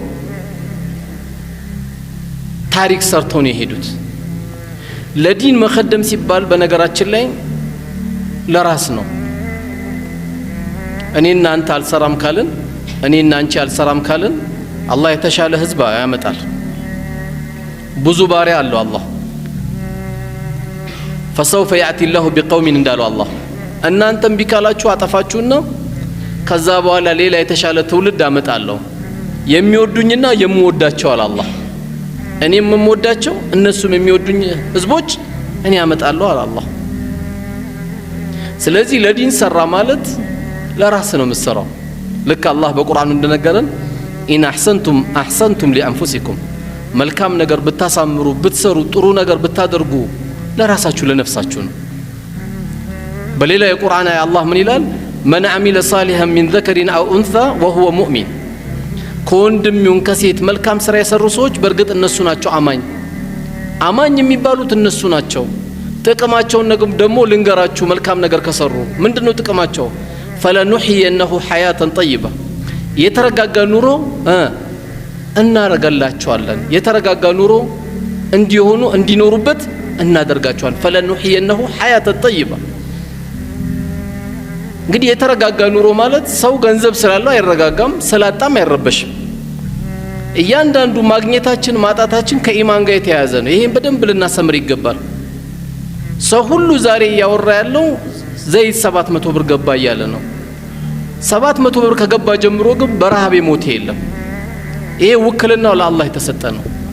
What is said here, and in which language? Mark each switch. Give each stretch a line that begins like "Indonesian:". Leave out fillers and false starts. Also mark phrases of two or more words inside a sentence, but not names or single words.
Amharic: ታሪክ ሰርተው ነው የሄዱት። ለዲን መخدም ሲባል በነገራችን ላይ ለራስ ነው። እኔና አንተ አልሰራም ካልን እኔና አንቺ አልሰራም ካልን አላህ የተሻለ ህዝብ ያመጣል። ብዙ ባሪያ አለው አላህ።
Arabic: فسوف يأتي الله بقوم
Amharic: እንዳለው አላህ እናንተም ቢካላችሁ አጠፋችሁና ከዛ በኋላ ሌላ የተሻለ ትውልድ አመጣለሁ የሚወዱኝና የምወዳቸው አለ አላህ። እኔም የምወዳቸው እነሱም የሚወዱኝ ህዝቦች እኔ አመጣለሁ አለ አላህ። ስለዚህ ለዲን ሰራ ማለት ለራስ ነው የምትሰራው። ልክ አላህ በቁርአኑ እንደነገረን
Arabic: إن أحسنتم أحسنتم لأنفسكم
Amharic: መልካም ነገር ብታሳምሩ ብትሰሩ ጥሩ ነገር ብታደርጉ ለራሳችሁ ለነፍሳችሁ ነው። በሌላ የቁርአን አያ አላህ ምን ይላል?
Arabic: من عمل صالحا من ذكر أو أنثى وهو مؤمن
Amharic: ከወንድም ይሁን ከሴት መልካም ስራ የሰሩ ሰዎች በርግጥ እነሱ ናቸው አማኝ የሚባሉት እነሱ ናቸው። ጥቅማቸውን ደግሞ ልንገራችሁ መልካም ነገር ከሰሩ ምንድነው ጥቅማቸው?
Arabic: فلنحيينه حياة طيبة
Amharic: የተረጋጋ ኑሮ እናረጋላቸዋለን። የተረጋጋ ኑሮ እንዲሆኑ እንዲኖሩበት እናደርጋቸዋለን።
Arabic: فلنحيينه حياة طيبة
Amharic: እንግዲህ የተረጋጋ ኑሮ ማለት ሰው ገንዘብ ስላለው አይረጋጋም፣ ስላጣም አይረበሽም። እያንዳንዱ ማግኘታችን ማጣታችን ከኢማን ጋር የተያያዘ ነው። ይሄን በደንብ ልናሰምር ይገባል። ሰው ሁሉ ዛሬ ያወራ ያለው ዘይት 700 ብር ገባ እያለ ነው። 700 ብር ከገባ ጀምሮ ግን በረሃብ የሞተ የለም። ይሄ ውክልናው ለአላህ የተሰጠ ነው።